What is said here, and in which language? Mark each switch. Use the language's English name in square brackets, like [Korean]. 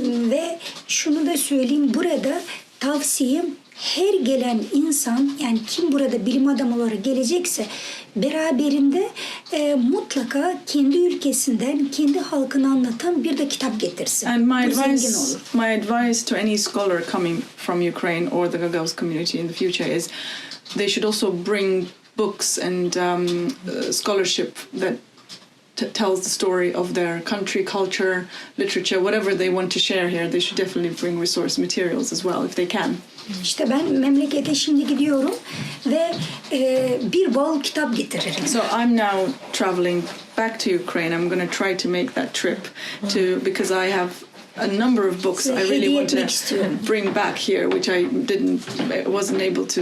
[Turkish] Ve şunu da söyleyeyim, burada tavsiyem her gelen insan, yani kim burada bilim adamı olarak gelecekse beraberinde mutlaka kendi ülkesinden, kendi halkını anlatan bir de kitap getirsin. [English] And [Turkish] Bu zengin olur. [English] my advice to any scholar coming from Ukraine or the Gagauz community in the future is they should also bring books and scholarship that tells the story of their country, culture, literature, whatever they want to share here. They should definitely bring resource materials as well if they can. [Turkish] İşte ben memlekete şimdi gidiyorum ve bir bol kitap getiririm. [English] So I'm now traveling back to Ukraine. I'm going to try to make that trip because I have a number of books I really want to bring back here, which I wasn't able to.